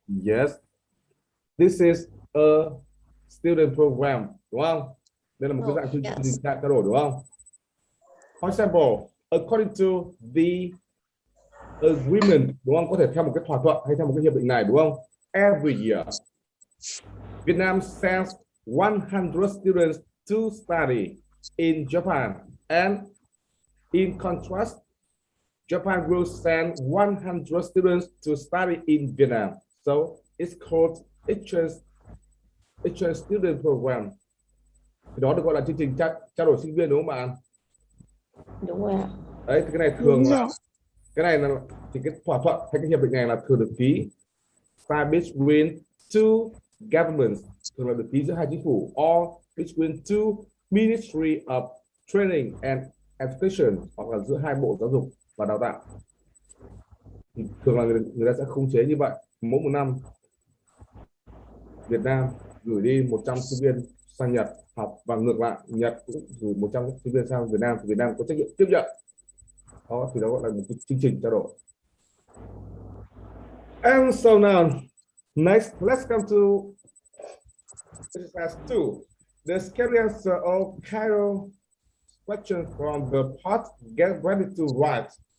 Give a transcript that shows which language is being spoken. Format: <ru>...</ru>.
<en>Yes, this is a student program,</en> <vi>đúng không? Đây là một cái dạng chương trình trao đổi, đúng không?</vi> <en>For example, according to the agreement,</en> <vi>đúng không? Có thể theo một cái thỏa thuận hay theo một cái hiệp định này, đúng không?</vi> <en>Every year, Vietnam sends 100 students to study in Japan, and in contrast, Japan will send 100 students to study in Vietnam. So it's called exchange student program.</en> <vi>Thì đó được gọi là chương trình trao đổi sinh viên, đúng không bạn? Đúng rồi ạ. Đấy, thì cái này thường là cái này là thì cái thỏa thuận hay cái hiệp định này là thường được ký</vi> <en>signed between two governments,</en> <vi>thường là được ký giữa hai chính phủ,</vi> <en>or between two Ministry of Training and Education,</en> <vi>hoặc là giữa hai bộ giáo dục và đào tạo. Thì thường là người ta sẽ khống chế như vậy. Mỗi một năm Việt Nam gửi đi 100 sinh viên sang Nhật học, và ngược lại Nhật cũng gửi 100 sinh viên sang Việt Nam, thì Việt Nam có trách nhiệm tiếp nhận. Đó thì đó gọi là một cái chương trình trao đổi.</vi> <en>And so now next, let's come to exercise 2. The scary answer of Carol question from the part get ready to write.</en>